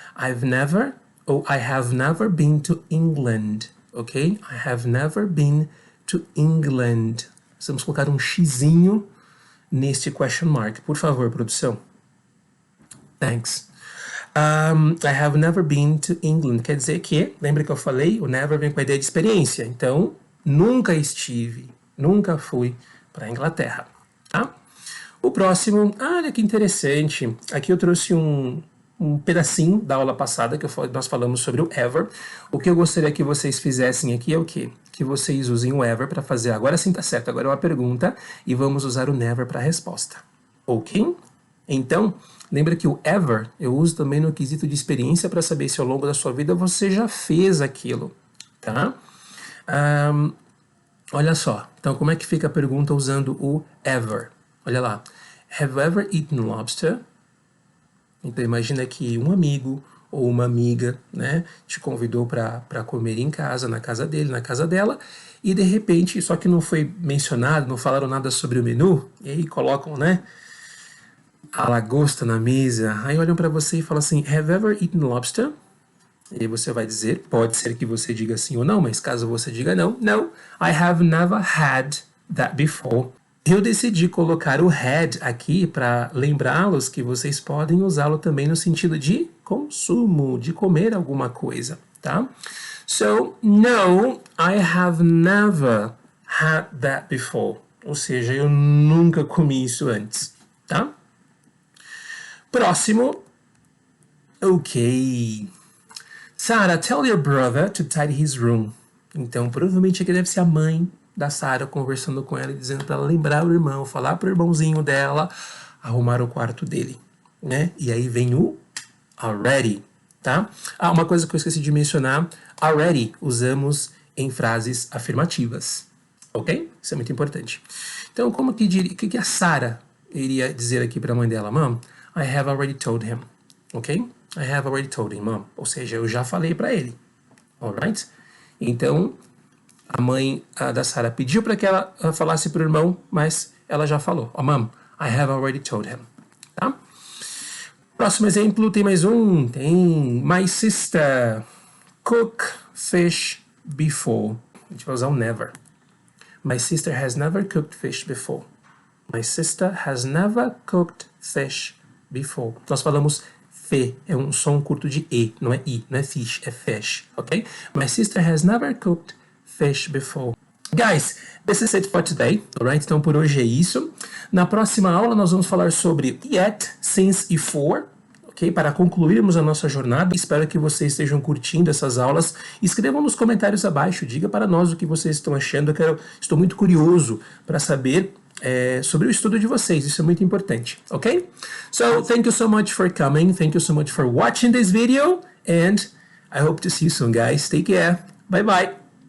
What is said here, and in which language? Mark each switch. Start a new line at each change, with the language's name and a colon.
English: I've never ou I have never been to England, ok? I have never been to England.
Portuguese: Vamos colocar um xizinho neste question mark. Por favor, produção.
English: Thanks. I have never been to England.
Portuguese: Quer dizer que, lembra que eu falei? O never vem com a ideia de experiência. Então, nunca estive, nunca fui para a Inglaterra. Tá? O próximo, olha que interessante. Aqui eu trouxe um pedacinho da aula passada que nós falamos sobre o ever. O que eu gostaria que vocês fizessem aqui é o quê? Que vocês usem o ever para fazer. Agora sim tá certo, agora é uma pergunta e vamos usar o never para a resposta. Ok? Então, lembra que o ever eu uso também no quesito de experiência para saber se ao longo da sua vida você já fez aquilo, tá? Olha só, então como é que fica a pergunta usando o ever? Olha lá,
English: have you ever eaten lobster?
Portuguese: Então imagina que um amigo ou uma amiga, né, te convidou para comer em casa, na casa dele, na casa dela, e de repente, só que não foi mencionado, não falaram nada sobre o menu, e aí colocam, né, a lagosta na mesa, aí olham para você e falam assim,
English: have you ever eaten lobster?
Portuguese: E você vai dizer, pode ser que você diga sim ou não, mas caso você diga não,
English: no, I have never had that before.
Portuguese: Eu decidi colocar o had aqui para lembrá-los que vocês podem usá-lo também no sentido de consumo, de comer alguma coisa, tá?
English: So, no, I have never had that before.
Portuguese: Ou seja, eu nunca comi isso antes, tá? Próximo. Ok.
English: Sarah, tell your brother to tidy his room.
Portuguese: Então, provavelmente aqui deve ser a mãe da Sarah conversando com ela e dizendo para ela lembrar o irmão, falar pro irmãozinho dela arrumar o quarto dele, né? E aí vem o already, tá? Ah, uma coisa que eu esqueci de mencionar, already usamos em frases afirmativas, ok? Isso é muito importante. Então, como que a Sarah iria dizer aqui para a mãe dela?
English: Mom, I have already told him, ok? I have already told him, Mom.
Portuguese: Ou seja, eu já falei para ele.
English: Alright?
Portuguese: Então, a mãe da Sarah pediu para que ela falasse para o irmão, mas ela já falou.
English: Oh, Mom, I have already told him.
Portuguese: Tá? Próximo exemplo, tem mais um. Tem
English: my sister cook fish before.
Portuguese: A gente vai usar o never.
English: My sister has never cooked fish before. My sister has never cooked fish before.
Portuguese: Nós falamos fe, é um som curto de e, não é i, não é fish, é fish, ok?
English: My sister has never cooked fish before. Guys, this is it for today, alright?
Portuguese: Então por hoje é isso. Na próxima aula nós vamos falar sobre yet, since e for, ok? Para concluirmos a nossa jornada. Espero que vocês estejam curtindo essas aulas. Escrevam nos comentários abaixo, diga para nós o que vocês estão achando. Estou muito curioso para saber sobre o estudo de vocês. Isso é muito importante, ok?
English: So, thank you so much for coming. Thank you so much for watching this video. And I hope to see you soon, guys. Take care. Bye-bye.